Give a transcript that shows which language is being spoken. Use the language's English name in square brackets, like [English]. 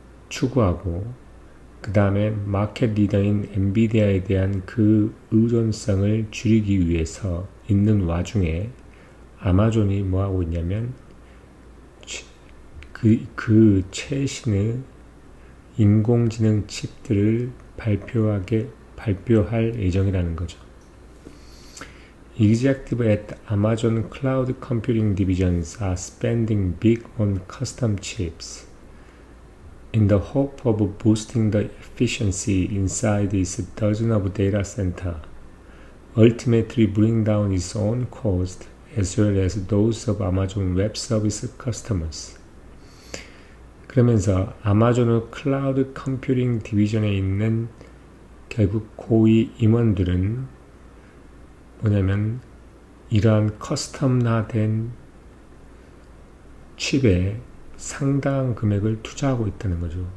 [Korean] 추구하고 그 다음에 마켓 리더인 엔비디아에 대한 그 의존성을 줄이기 위해서 있는 와중에 아마존이 뭐하고 있냐면 그 최신의 인공지능 칩들을 발표할 예정이라는 거죠. [English] Executives at Amazon Cloud Computing divisions are spending big on custom chips in the hope of boosting the efficiency inside its dozen of data center, ultimately bring down its own cost as well as those of Amazon Web Service customers. [Korean] 그러면서 아마존의 클라우드 컴퓨팅 디비전에 있는 결국 고위 임원들은 뭐냐면 이러한 커스텀화된 칩에 상당한 금액을 투자하고 있다는 거죠.